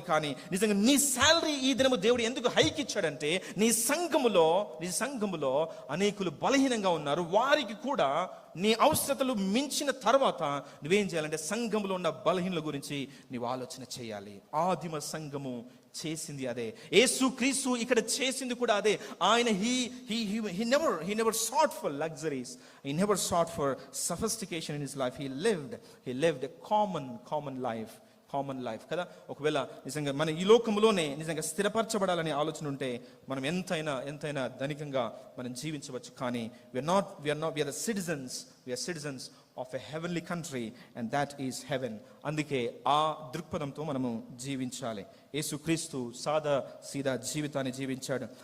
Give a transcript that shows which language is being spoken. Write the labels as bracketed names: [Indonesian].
[Telugu] కానీ నిజంగా నీ శాలరీ ఈ దినము దేవుడు ఎందుకు హైక్ ఇచ్చాడంటే నీ సంఘములో అనేకులు బలహీనంగా ఉన్నారు. వారికి కూడా నీ అవసరతలు మించిన తర్వాత నువ్వేం చేయాలంటే సంఘములో ఉన్న బలహీనుల గురించి నీవు ఆలోచన చేయాలి. ఆదిమ సంఘము చేసింది అదే, యేసుక్రీస్తు ఇక్కడ చేసింది కూడా అదే. [English] ఆయన he never sought for luxuries, he never sought for sophistication in his life. He lived a common life common life కదా. [Telugu] ఒకవేళ నిజంగా మన ఈ లోకంలోనే నిజంగా స్థిరపరచబడాలనే ఆలోచన ఉంటే మనం ఎంతైనా ధనికంగా మనం జీవించవచ్చు. [English] కానీ we are citizens of a heavenly country and that is heaven. [Telugu] అందుకే ఆ దృక్పథంతో మనము జీవించాలి. యేసుక్రీస్తు సీదా జీవితాన్ని జీవించాడు.